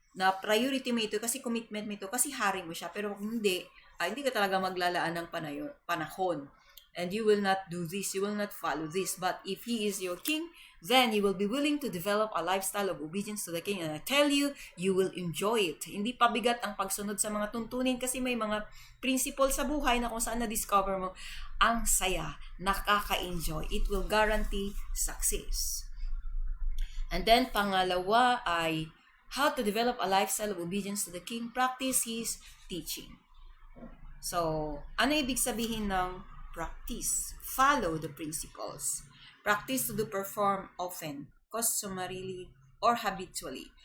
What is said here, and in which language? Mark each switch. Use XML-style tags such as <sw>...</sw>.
<tl>Na priority mo ito kasi commitment mo ito kasi hari mo siya. Pero kung hindi ka talaga maglalaan ng panahon.</tl> <en>And you will not do this, you will not follow this. But if He is your King, then you will be willing to develop a lifestyle of obedience to the King. And I tell you, you will enjoy it.</en> <tl>Hindi pabigat ang pagsunod sa mga tuntunin kasi may mga principle sa buhay na kung saan na-discover mo, ang saya, nakaka-enjoy.</tl> <en>It will guarantee success. And then, pangalawa ay how to develop a lifestyle of obedience to the King. Practice His teaching.</en> <tl>So, ano ibig sabihin ng practice?</tl> <en>Follow the principles. Practice to perform often, customarily, or habitually.</en>